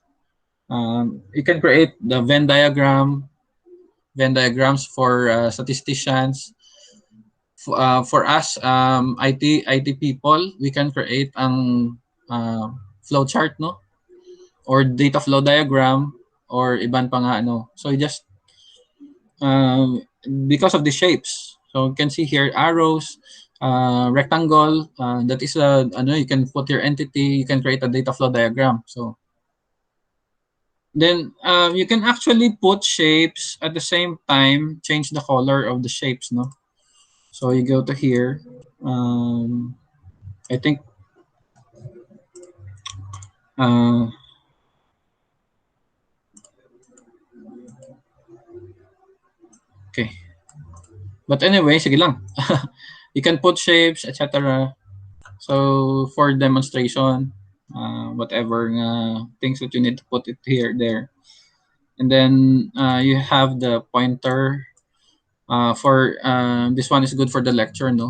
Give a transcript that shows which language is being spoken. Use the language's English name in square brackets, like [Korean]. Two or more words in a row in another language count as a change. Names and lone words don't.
[English] You can create the Venn diagrams for statisticians. For us, IT people, we can create ang flow chart, no? Or data flow diagram, or [Hiligaynon] iban pa nga, [English] no? So you just, because of the shapes, so you can see here arrows, rectangle, that is you can put your entity, you can create a data flow diagram. So then you can actually put shapes at the same time, change the color of the shapes, no? So you go to here, I think okay, but anyway, [Hiligaynon] sige lang. [English] You can put shapes, etc. So for demonstration, whatever things that you need to put it here, there. And then you have the pointer for this one is good for the lecture, no?